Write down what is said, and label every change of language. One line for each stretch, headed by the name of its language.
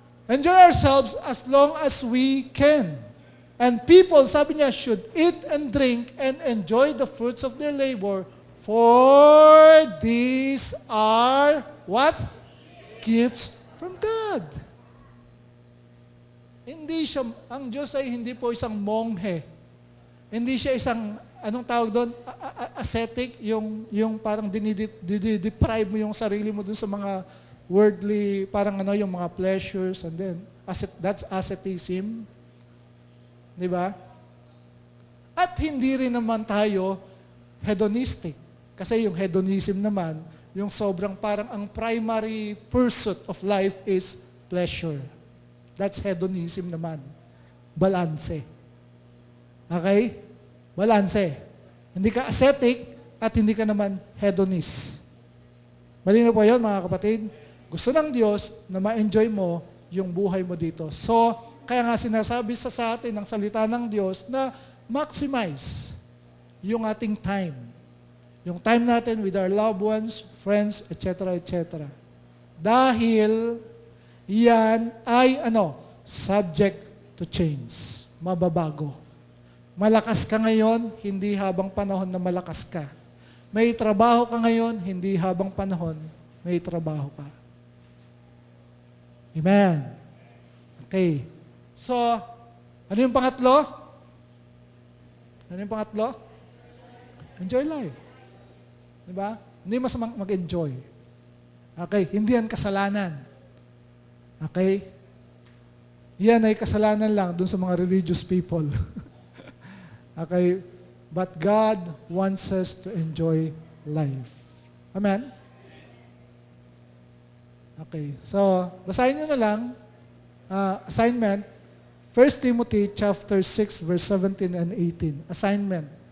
English: Enjoy ourselves as long as we can. And people,
Filipino: sabi niya,
English: should eat and drink and enjoy the fruits of their labor, for these are what? Gifts from God.
Filipino: Hindi siya, ang Diyos ay hindi po isang monghe. Hindi siya isang, anong tawag doon? Ascetic, yung parang deprive mo yung sarili mo dun sa mga worldly, parang yung mga pleasures,
English: and then, that's asceticism.
Filipino: Di ba? At hindi rin naman tayo hedonistic. Kasi yung hedonism naman, yung sobrang parang ang
English: primary pursuit of life is pleasure. That's hedonism
Filipino: naman. Balanse. Okay? Balanse. Hindi ka ascetic at hindi ka naman hedonist. Malinaw po yun, mga kapatid? Gusto ng Diyos na ma-enjoy mo yung buhay mo dito. So, kaya nga sinasabi sa atin ng salita ng Diyos na maximize yung ating time. Yung time natin
English: with our loved ones, friends, etc., etc.
Filipino: Dahil yan ay
English: subject to change.
Filipino: Mababago. Malakas ka ngayon, hindi habang panahon na malakas ka. May trabaho ka ngayon, hindi habang panahon may trabaho ka. Amen. Okay. So, ano yung pangatlo? Ano yung pangatlo?
English: Enjoy life.
Filipino: Diba? Hindi masamang mag-enjoy. Okay? Hindi yan kasalanan. Okay? Yan ay kasalanan lang dun sa mga religious people. Okay?
English: But God wants us to enjoy life. Amen?
Filipino: Okay. So, basahin nyo na lang. Assignment.
English: 1 Timothy chapter 6, verse 17 and 18. Assignment.